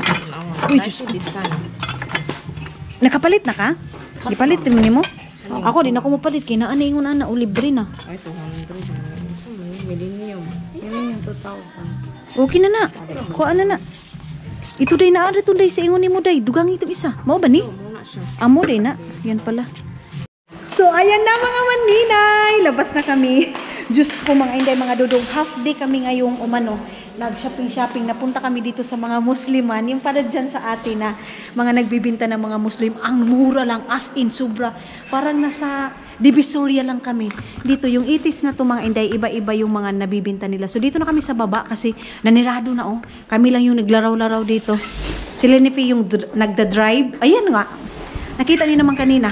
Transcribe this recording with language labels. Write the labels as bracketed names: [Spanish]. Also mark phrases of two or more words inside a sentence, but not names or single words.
[Cebuano] Uy, Diyos ko. Nakapalit na ka? Ipalit mo ni mo? Ako, din ako mapalit. Kinaan ingon ana, o libre na. Ay, 200. Millennium. Millennium 2,000. Okay na na. Kuha na na. Ito day na, ito day, sa ingon ni mo day. Dugang ito isa. Mao ba ni? Muna siya. Amo day na. [Filipino] Yan pala. So, ayan na mga maninay. Labas na kami. Diyos ko mga inday, mga dudong. [English] Half day [Filipino] kami ngayong umano. Nag-shopping. Napunta kami dito sa mga Musliman. Yung para dyan sa atin na mga nagbibinta ng mga Muslim. Ang mura lang. [English] As in, [Filipino] sobra. Parang nasa Divisoria lang kami. Dito, yung itis na to mga inday, iba-iba yung mga nabibinta nila. So, dito na kami sa baba kasi nanirado na oh. Kami lang yung naglaraw-laraw dito. Sila ni P yung nagda-drive. Ayan nga. Nakita niyo naman kanina.